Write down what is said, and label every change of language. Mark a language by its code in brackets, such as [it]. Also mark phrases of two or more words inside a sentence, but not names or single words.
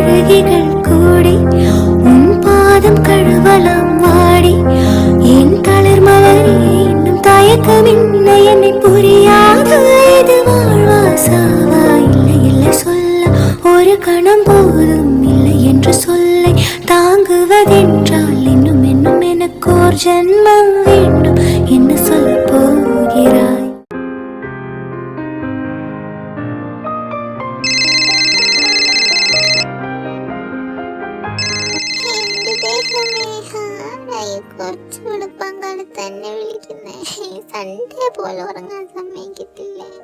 [ta] விதிகள் கூடி உன் பாதம் கழுவலாம் வாடி என் தளர் மலரே இன்னும் தயக்கமில்லை என்னை புரியாது இது வாழ்வா சாவா இல்லை இல்லை சொல்ல ஒரு கணம் போதும் இல்லை என்று சொல்லை தாங்குவதென்றால் இன்னும் இன்னும் எனக்கு ஒரு ஜென்மம் வேண்டும் என்ன சொல்ல போகிறாய். [ml] കുറച്ചുകൂടെ പങ്കാളി തന്നെ വിളിക്കുന്നേ. സൺഡേ പോലെ ഉറങ്ങാൻ സമ്മതിക്കത്തില്ലേ.